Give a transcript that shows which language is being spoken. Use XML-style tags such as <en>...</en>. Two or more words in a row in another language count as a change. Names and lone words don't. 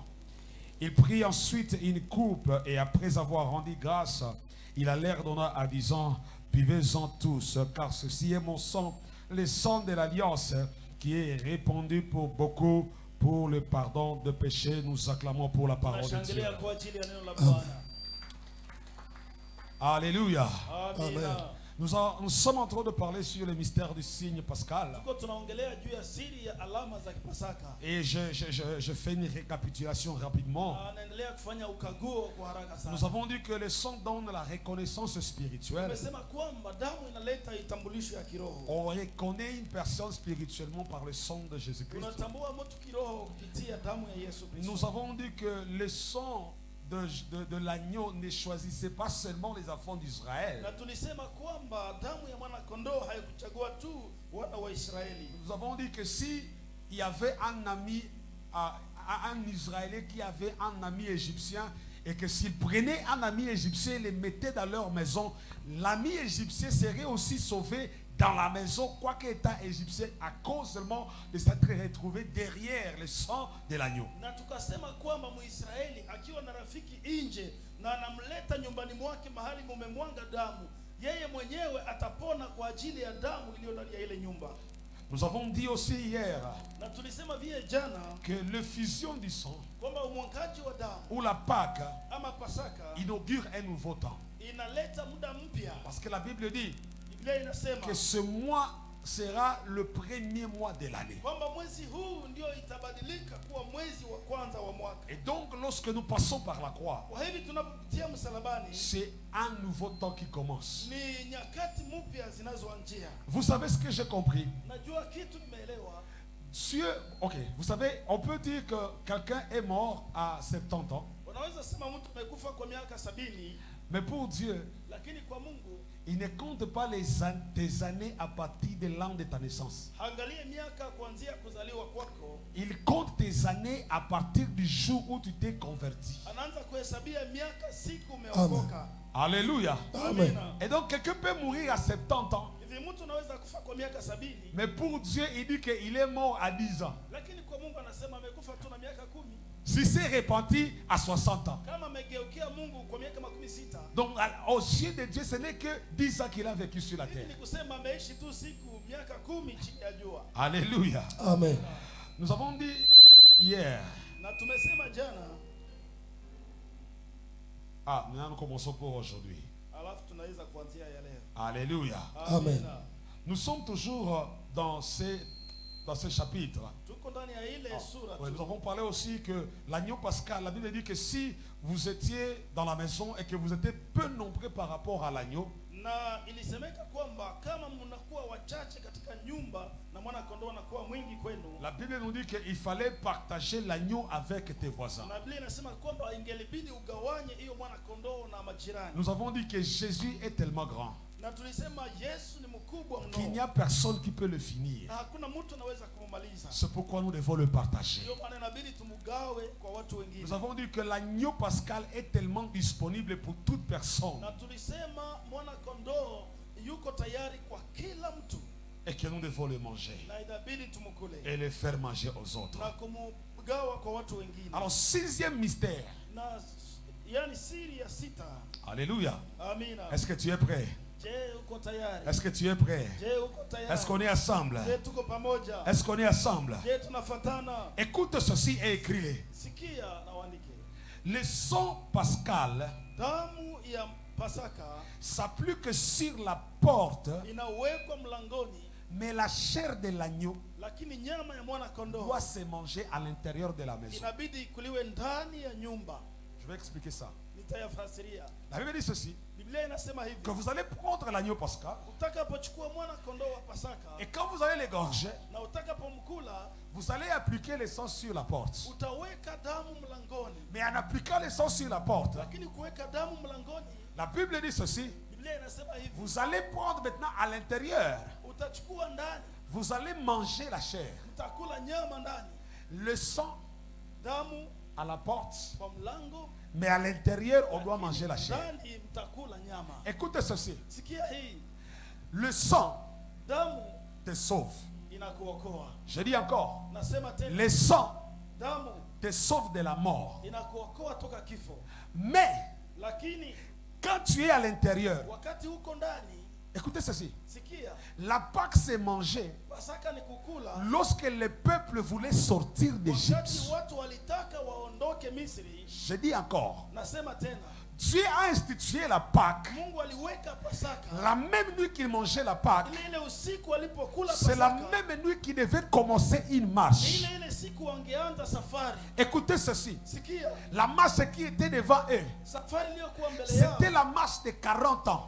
<fr>Il prit ensuite une coupe, et après avoir rendu grâce, il allait donner en disant: Buvez-en tous, car ceci est mon sang, le sang de l'alliance, qui est répandu pour beaucoup pour le pardon de péché. Nous acclamons pour la parole de Dieu.</fr> <sw>Tunashangilia kwa ajili ya neno la Bwana.</sw> <fr>Alléluia.</fr> <sw>Amina.</sw> <fr>Nous sommes en train de parler sur le mystère du signe pascal.</fr> <sw>Tuko tunaongelea juu ya siri ya alama za Kipasaka.</sw> <fr>Et je fais une récapitulation rapidement.</fr> <sw>Anaendelea kufanya ukaguo kwa haraka</sw> <fr>Nous</fr> <sw>sana.</sw> <fr>avons dit que le sang donne la reconnaissance spirituelle.</fr> <sw>Tumesema kwamba damu inaleta itambulisho ya kiroho.</sw> <fr>On reconnaît une personne spirituellement par le sang de Jésus-Christ.</fr> <sw>Tunatambua mtu kiroho kupitia damu ya Yesu Kristo.</sw> <fr>Nous avons dit que le sang de l'agneau ne choisissait pas seulement les enfants d'Israël.</fr> <sw>Na tulisema kwamba damu ya mwana kondoo haikuchagua tu wana wa Israeli.</sw> <fr>Nous avons dit que si il y avait un ami, un Israélien qui avait un ami égyptien, et que s'il prenait un ami égyptien et le mettait dans leur maison, l'ami égyptien serait aussi sauvé dans la maison, quoique état égyptien, à cause seulement de s'être retrouvé derrière le sang de l'agneau.</fr> <sw>Na tukasema kwamba Muisraeli akiwa na rafiki nje na anamleta nyumbani mwake mahali mumemwanga damu, yeye mwenyewe atapona kwa ajili ya damu iliyo ndani ya ile nyumba.</sw> <fr>Nous avons dit aussi hier</fr> <sw>Na tulisema vile jana</sw> <fr>que l'effusion du sang</fr> <sw>kwamba umwangaji wa damu</sw> <fr>ou la Pâque</fr> <sw>ama Pasaka</sw> <fr>inaugure un nouveau temps.</fr> <sw>inaleta muda mpya.</sw> <fr>Parce que la Bible dit</fr> <sw>Biblia inasema</sw> <fr>que ce mois sera le premier mois de l'année.</fr> <sw>kwamba mwezi huu ndio itabadilika kuwa mwezi wa kwanza wa mwaka.</sw> <fr>Et donc lorsque nous passons par la croix,</fr> <sw>Kwa hivi tunapopitia msalabani</sw> <fr>c'est un nouveau temps qui commence.</fr> <sw>ni nyakati mpya zinazoanzia.</sw> <fr>Vous savez ce que j'ai compris?</fr> <sw>Najua kitu nimeelewa.</sw> <fr>Dieu, ok, vous savez, on peut dire que quelqu'un est mort à 70 ans,</fr> <sw>Unaweza sema mtu amekufa kwa miaka 70,</sw> <fr>mais pour Dieu,</fr> <sw>lakini kwa Mungu</sw> <fr>il ne compte pas tes années à partir de l'an de ta naissance.</fr> <sw>angalie miaka kuanzia kuzaliwa kwako,</sw> <fr>Il compte tes années à partir du jour où tu t'es converti.</fr> <sw>anaanza kuhesabia miaka siku umeokoka.</sw> <fr>Alléluia.</fr> <sw>Amina.</sw> <fr>Et donc quelqu'un peut mourir à 70 ans,</fr> <sw>Hivi mtu anaweza kufa kwa miaka 70,</sw> <fr>mais pour Dieu, il dit qu'il est mort à 10 ans.</fr> <sw>lakini kwa Mungu anasema amekufa tu na miaka 10.</sw> <fr>Si c'est repenti à 60 ans.</fr> <sw>Kama amegeukia Mungu kwa miaka 16,</sw> <fr>Donc aux yeux de Dieu, ce n'est que 10 ans qu'il a vécu sur la</fr> <sw>hivi ni</sw> <fr>terre.</fr> <sw>kusema ameishi tu siku miaka 10 chini ya jua.</sw> <fr>Alléluia.</fr> <sw>Amen.</sw> <fr>Nous avons dit hier.</fr> <sw>Na tumesema jana,</sw> <fr>Maintenant nous commençons pour aujourd'hui.</fr> <sw>alafu tunaweza kuanzia ya leo.</sw> <fr>Alléluia.</fr> <sw>Amen. Amina.</sw> <fr>Nous sommes toujours dans ce chapitre.</fr> <sw>Tuko ndani ya ile sura</sw> <fr>Ouais, nous</fr> <sw>tu.</sw> <fr>avons parlé aussi que l'agneau pascal, la Bible dit que si vous étiez dans la maison et que vous étiez peu nombreux par rapport à l'agneau,</fr> <sw>Na ilisemeka kwamba kama mnakuwa wachache katika nyumba na mwana kondoo anakuwa mwingi kwenu,</sw> <fr>la Bible nous dit qu'il fallait partager l'agneau avec tes voisins.</fr> <sw>na Biblia inasema kwamba ingelibidi ugawanye hiyo mwana kondoo na majirani.</sw> <fr>Nous avons dit que Jésus est tellement grand</fr> <sw>Na tulisema Yesu ni mkubwa</sw> <fr>qu'il n'y</fr> <sw>mno</sw> <fr>a personne qui peut le finir.</fr> <sw>na hakuna mtu anaweza kumaliza.</sw> <fr>C'est pourquoi nous devons le partager.</fr> <sw>Ndio maana inabidi tumugawe kwa watu wengine.</sw> <fr>Nous avons dit que l'agneau pascal est tellement disponible pour toute personne</fr> <sw>Na tulisema mwana kondoo yuko tayari kwa kila mtu</sw> <fr>et que nous devons le manger</fr> <sw>na inabidi tumkule</sw> <fr>et le faire manger aux autres.</fr> <sw>na kumugawa kwa watu wengine.</sw> <fr>Alors, sixième mystère.</fr> <sw>Na yani siri ya sita.</sw> <fr>Alléluia.</fr> <sw>Amina.</sw> <fr>Est-ce que tu es prêt?</fr> <sw>Je, uko tayari?</sw> <fr>Est-ce que tu es prêt?</fr> <sw>Je, uko tayari?</sw> <fr>Est-ce qu'on est ensemble?</fr> <sw>Je, tuko pamoja?</sw> <fr>Est-ce qu'on est ensemble?</fr> <sw>Je, tunafatana?</sw> <fr>Écoute ceci et écris-le.</fr> <sw>Sikia na uandike.</sw> <fr>Le sang pascal</fr> <sw>Damu ya Pasaka</sw> <fr>s'applique que sur la porte,</fr> <sw>inawekwa mlangoni,</sw> <fr>mais la chair de l'agneau</fr> <sw>lakini nyama ya mwana kondoo</sw> <fr>doit se manger à l'intérieur de la maison.</fr> <sw>inabidi ikuliwe ndani ya nyumba.</sw> <fr>Je vais expliquer ça.</fr> <sw>Nitayafasiria.</sw> <fr>La Bible dit ceci,</fr> <sw>Biblia inasema hivi,</sw> <fr>que vous allez prendre l'agneau pascal</fr> <sw>utakapochukua mwana kondoo wa Pasaka</sw> <fr>et quand vous allez l'égorger,</fr> <sw>na utakapomkula,</sw> <fr>vous allez appliquer le sang sur la porte.</fr> <sw>utaweka damu mlangoni.</sw> <fr>Mais en appliquant le sang sur la porte,</fr> <sw>Lakini kuweka damu mlangoni,</sw> <fr>la Bible dit ceci,</fr> <sw>Biblia inasema hivi,</sw> <fr>vous allez prendre maintenant à l'intérieur,</fr> <sw>utachukua ndani,</sw> <fr>vous allez manger la chair.</fr> <sw>utakula nyama ndani,</sw> <fr>Le sang</fr> <sw>damu</sw> <fr>à la porte,</fr> <sw>kwa mlango,</sw> <fr>mais à l'intérieur, on doit manger la chair.</fr> <sw>ndani mtakula nyama.</sw> <fr>Écoutez ceci,</fr> <sw>Sikia hii,</sw> <fr>le sang</fr> <sw>damu</sw> <fr>te sauve.</fr> <sw>inakuokoa.</sw> <fr>Je dis encore,</fr> <sw>Nasema tena,</sw> <fr>le sang</fr> <sw>damu</sw> <fr>te sauve de la mort.</fr> <sw>inakuokoa toka kifo.</sw> <fr>Mais</fr> <sw>Lakini</sw> <fr>quand tu es à l'intérieur</fr> <sw>wakati huko ndani</sw> <fr>Écoutez ceci.</fr> <sw>Sikia,</sw> <fr>La Pâque s'est mangée</fr> <sw>Pasaka ni kukula</sw> <fr>lorsque le peuple voulait sortir d'Égypte.</fr> <sw>wakati watu walitaka waondoke Misri.</sw> <fr>Je dis encore,</fr> <sw>Nasema tena,</sw> <fr>Dieu a institué la Pâque.</fr> <sw>Mungu aliweka Pasaka</sw> <fr>La même nuit qu'il mangeait la Pâque,</fr> <sw>ile usiku alipokula</sw> <fr>c'est la</fr> <sw>Pasaka.</sw> <fr>même nuit qu'il devait commencer une</fr> <sw>Ni</sw> <fr>marche.</fr> <sw>ile siku wangeanza safari.</sw> <fr>Écoutez ceci.</fr> <sw>Sikia,</sw> <fr>La marche qui était devant eux,</fr> <sw>safari iliyokuwa mbele yao</sw> <fr>c'était la marche de 40 ans.</fr>